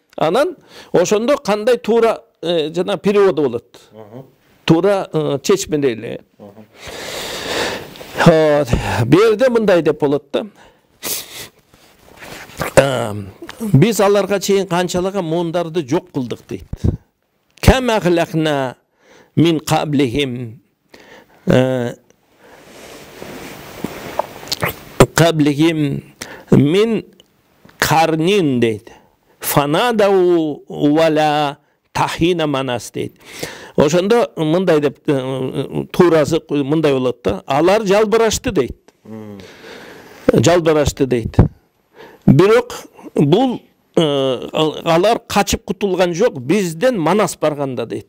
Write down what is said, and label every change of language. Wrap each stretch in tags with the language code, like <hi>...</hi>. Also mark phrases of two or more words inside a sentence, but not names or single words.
<ky>Анан ошондо кандай туура жана переводу болот. Тура чечмедей эле. Бу жерде мындай деп болот да. Биз аларга чейин канчалаган муундарды жок кылдык дейт.</ky> <ar>كم أهلكنا من قبلهم من قرن deydi. فنادوا ولات حين مناص deydi.</ar> <ky>Ошондо мындай деп туурасы мындай болот да. Алар жалбырашты дейт. Жалбырашты дейт. Бирок бул алар качып кутулган жок, бизден Манас барганда дейт.</ky>